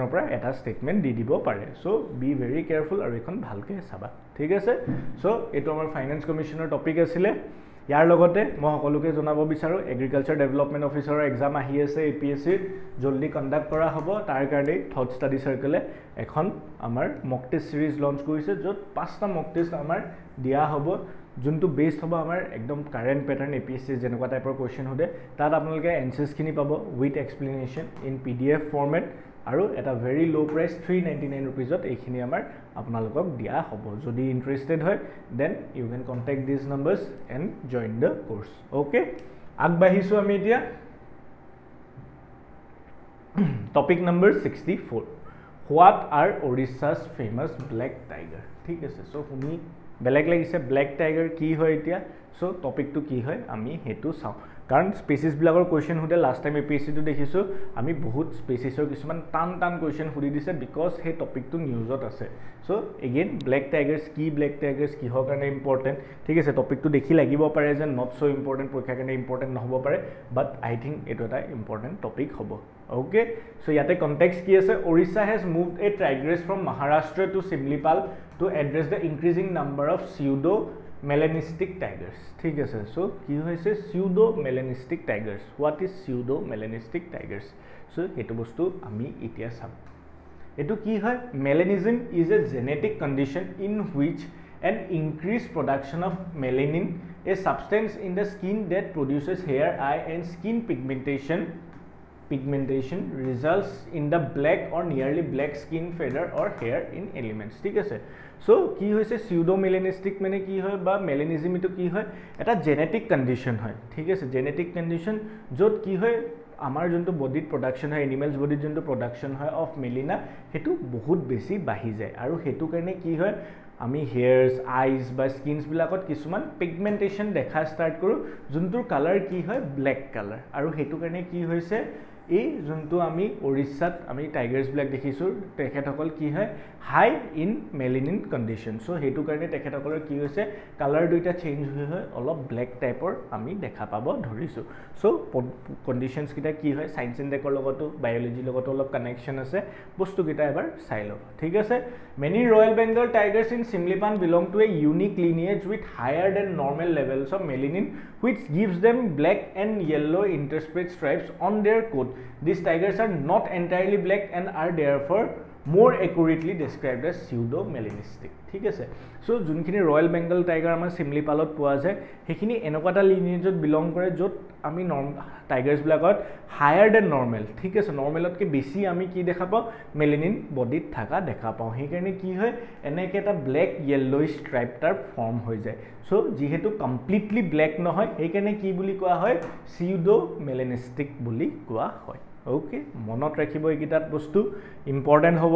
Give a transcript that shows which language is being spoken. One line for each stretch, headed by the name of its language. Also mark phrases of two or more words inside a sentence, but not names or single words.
Assamese: পৰা এটা ষ্টেটমেন্ট দি দিব পাৰে সো
English: be very careful
Assamese: আৰু এখন ভালকে চাবা ঠিক আছে সো এটো আমাৰ
English: finance commission
Assamese: টপিক আছিল ইয়াৰ লগতে মই সকলোকে জনাব বিচাৰো
English: agriculture development officer exam
Assamese: আহি আছে APSC জলদি কন্ডাক্ট কৰা হ'ব তাৰ কাৰণে থট ষ্টাডি সাৰ্কেলে এখন আমাৰ
English: mock test series
Assamese: লঞ্চ কৰিছে যত 5টা
English: mock test
Assamese: আমাৰ দিয়া হ'ব যোনটো বেসড হ'ব আমাৰ একদম
English: current pattern
Assamese: APSC যেনেকুৱা টাইপৰ কোৱেশ্চন হদে তাত আপোনালোকে এনসাৰ্স খিনি পাব
English: with explanation in PDF format
Assamese: আৰু এটা
English: very low price
Assamese: 399 रुपीसত এইখিনি আমাৰ আপোনালোকক দিয়া হ'ব যদি ইন্টাৰেস্টেড হয়
English: then you can contact this numbers and join the course okay
Assamese: আগবাঢ়িছো আমি এতিয়া
English: topic number 64 What are Odisha's famous black tiger
Assamese: ঠিক আছে সো শুনি বেলেগ লাগিছে
English: black tiger
Assamese: কি হয় এতিয়া সো টপিকটো কি হয় আমি হেতু চাও কাৰণ স্পেসিস বিলাকৰ কোৱেশ্চন হদে
English: last time
Assamese: APSC টো দেখিছো আমি বহুত স্পেসিসৰ কিছুমান টান কোৱেশ্চন হুদি দিছে বিকজ হে টপিকটো নিউজত আছে সো এগেইন
English: black tigers
Assamese: কি হয় কাৰণে ইম্পৰ্টেন্ট ঠিক আছে টপিকটো দেখি লাগিব পাৰে যে
English: not so important
Assamese: পৰীক্ষা কাৰণে ইম্পৰ্টেন্ট নহব পাৰে
English: but I think
Assamese: এটো এটা
English: important topic
Assamese: হ'ব
English: okay so
Assamese: yate context ki
English: ase Odisha has moved a tigress from Maharashtra to Simlipal to address the increasing number of pseudo melanistic tigers
Assamese: ঠিক আছে so কি হৈছে
English: pseudo melanistic tigers what is pseudo melanistic tigers so
Assamese: এটো বস্তু আমি এতিয়া চাম এটো কি হয়
English: melanism is a genetic condition in which an increased production of melanin a substance in the skin that produces hair eye and skin pigmentation results in the black or nearly black skin feather or hair in elements
Assamese: ঠিক আছে সো কি হৈছে pseudo melanistic মানে কি হয় বা melanism এটো কি হয় এটা
English: genetic condition
Assamese: হয় ঠিক আছে
English: genetic condition
Assamese: যত কি হয় আমাৰ যোনটো বডিত প্ৰডাকশন হয় এনিমেলস বডিত যোনটো প্ৰডাকশন হয় অফ মেলিনা হেতু বহুত বেছি বাঢ়ি যায় আৰু হেতু কাৰণে কি হয় আমি
English: hairs eyes
Assamese: বা স্কিনস বিলাকত কিছুমান পিগমেন্টেশন দেখা স্টাৰ্ট কৰো যোনটোৰ কালাৰ কি হয়
English: black colour
Assamese: আৰু হেতু কাৰণে কি হৈছে এই যোনটো আমি ওড়িশাত আমি
English: tigers black
Assamese: দেখিছো তেখেতসকল কি হয়
English: high in melanin condition
Assamese: সো হেতু কাৰণে তেখেতসকলৰ কি হৈছে কালাৰ দুইটা চেঞ্জ হয় অলপ ব্ল্যাক টাইপৰ আমি দেখা পাব ধৰিছো সো কন্ডিশনস কিটা কি হয়
English: science and tech
Assamese: লগতো বায়োলজি লগতো অলপ কানেকশন আছে বস্তু কিটা এবাৰ চাই লও ঠিক আছে
English: many royal bengal tigers in Simlipan belong to a unique lineage with higher than normal levels of melanin which gives them black and yellow interspersed stripes on their coat these tigers are not entirely black and are therefore more accurately described as pseudo-melanistic
Assamese: ঠিক আছে সো যোনখিনি
English: royal bengal tiger
Assamese: আমাৰ চিমলিপালত পোৱা যায় সেইখিনি এনেকুৱা এটা লিনিয়েজত বিলং কৰে য'ত আমি টাইগাৰ্ছবিলাকত
English: higher than normal
Assamese: ঠিক আছে নৰ্মেলতকৈ বেছি আমি কি দেখা পাওঁ মেলেনিন বডিত থকা দেখা পাওঁ সেইকাৰণে কি হয় এনেকৈ এটা
English: black yellowish stripe
Assamese: তাৰ ফৰ্ম হৈ যায় সো যিহেতু
English: completely black
Assamese: নহয় সেইকাৰণে কি বুলি কোৱা হয় pseudo-melanistic বুলি কোৱা হয় ওকে মনত ৰাখিব এইকেইটাত বস্তু ইম্পৰ্টেণ্ট হ'ব